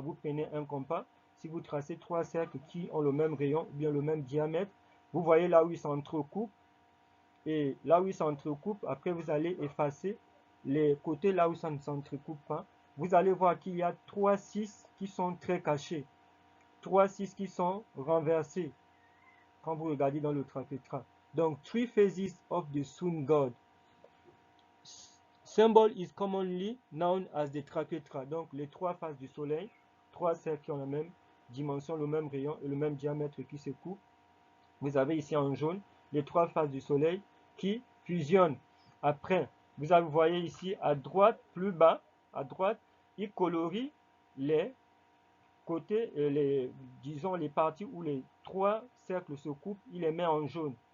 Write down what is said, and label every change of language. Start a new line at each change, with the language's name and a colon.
French: Vous prenez un compas, si vous tracez trois cercles qui ont le même rayon ou bien le même diamètre, vous voyez là où ils s'entrecoupent et là où ils s'entrecoupent, après vous allez effacer les côtés là où ça ne s'entrecoupe pas. Vous allez voir qu'il y a 3 6 qui sont très cachés, 3 6 qui sont renversés quand vous regardez dans le trachétra. Donc,
English: three phases of the sun god. Symbol is commonly known as the trachétra.
French: Donc, les trois faces du soleil, trois cercles qui ont la même dimension, le même rayon et le même diamètre qui se coupent. Vous avez ici en jaune les trois faces du soleil qui fusionnent. Après, vous voyez ici à droite, plus bas, à droite, il colorie les côté, disons les parties où les trois cercles se coupent, il les met en jaune.